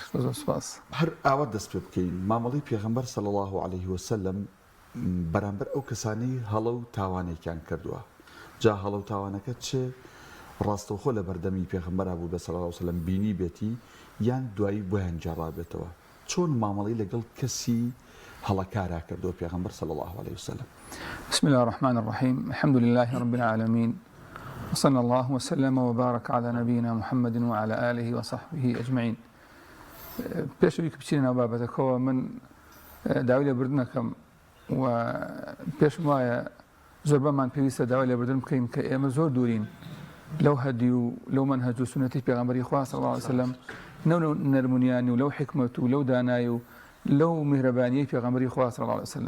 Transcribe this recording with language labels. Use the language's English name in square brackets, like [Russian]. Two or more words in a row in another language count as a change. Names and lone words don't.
[Central Kurdish] هەر ئاوا دەست پێ بکەین مامەڵەی پێغەمبەر [Arabic] صلی الله عليه وسلم [Central Kurdish] بەرامبەر ئەو کەسانەی هەڵە و تاوانێکیان کردووە. جا هەڵە و تاوانەکە چێ ڕاستەوخۆ لە بەردەمی پێغەمبەر بوو بە [Arabic] صلی الله عليه وسلم [Central Kurdish] بینی بێتی یان دوایی بۆیان جێڕابێتەوە، چۆن مامەڵەی لەگەڵ کەسی هەڵەکارا کردووە پێغەمبەر [Arabic] صلی الله عليه وسلم؟ بسم الله الرحمن الرحيم. الحمد لله رب العالمين، وصلى الله وسلم وبارك على نبينا محمد وعلى آله وصحبه أجمعين. [Central Kurdish] پێشەوەی کە بچینە ناو بابەتەکەوە من داوای لێبوردن دەکەم و پێشم وایە زۆر بەمان پێویستە داوای لێبوردن بکەین کە ئێمە زۆر دوورین لەو هەدی و لەو مەنهەج و سونەتی پێغەمبەری خوا [Arabic] صلی الله عليه وسلم، [Central Kurdish] نەو نەرمونیانی و لەو حکمەت و لەو دانایی و لەو میهرەبانیەی پێغەمبەری خوا [Arabic] صلی الله عليه وسلم.